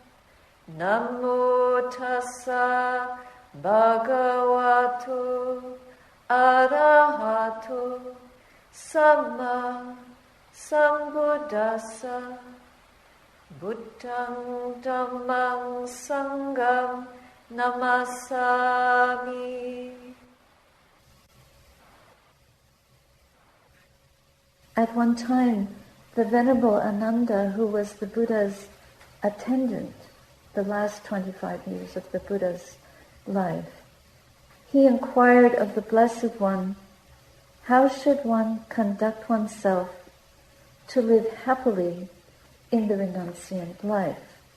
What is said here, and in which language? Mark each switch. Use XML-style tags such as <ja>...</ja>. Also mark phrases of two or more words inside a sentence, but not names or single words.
<pi>Namo tassa bhagavato arahato samma sambuddhassa. Buddhang dhammang sangham namasami.</pi> <en>At one time, the Venerable Ananda, who was the Buddha's attendant the last 25 years of the Buddha's life, he inquired of the Blessed One, how should one conduct oneself to live happily in the renunciant life?</en>